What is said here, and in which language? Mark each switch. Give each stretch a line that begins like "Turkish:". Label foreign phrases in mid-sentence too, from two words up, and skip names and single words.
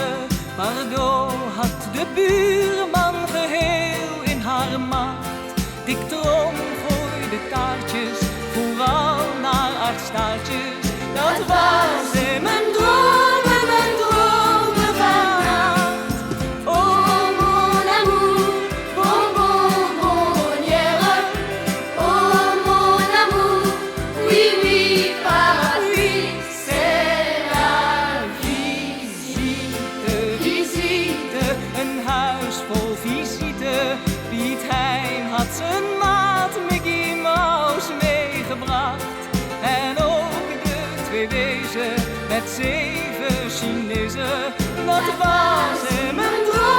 Dutch: Pardoel had de buurman geheel in haar macht. Dick Trom gooide taartjes, vooral naar aardstaartjes. Dat was in mijn dromen vannacht.
French: Oh mon amour, bon hier. Oh mon amour, oui oui Paris, c'est la visite.
Dutch: Een huis vol visite. Piet Hein had zijn maat Mickey Mouse meegebracht. En ook de 2 wezen met 7 Chinezen. Dat was in mijn